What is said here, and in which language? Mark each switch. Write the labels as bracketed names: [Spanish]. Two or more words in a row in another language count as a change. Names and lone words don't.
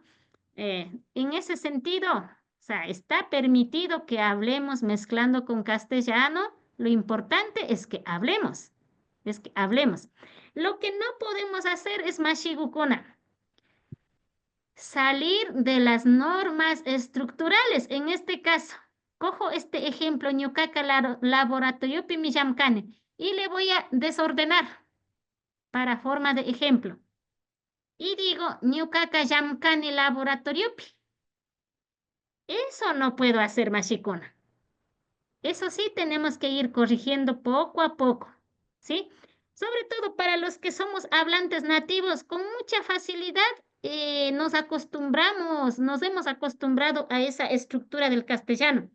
[Spanish] En ese sentido, o sea, está permitido que hablemos mezclando con castellano. Lo importante es que hablemos, Lo que no podemos hacer es mashigukuna, salir de las normas estructurales. En este caso, cojo este ejemplo, [Quechua] ñuqaqa laboratoriopi mi llamkani, [Spanish] y le voy a desordenar para forma de ejemplo. Y digo, [Quechua] ñuqaqa llamkani laboratoriopi. [Spanish] Eso no puedo hacer, mashikuna. Eso sí tenemos que ir corrigiendo poco a poco, ¿sí? Sobre todo para los que somos hablantes nativos, con mucha facilidad nos hemos acostumbrado a esa estructura del castellano.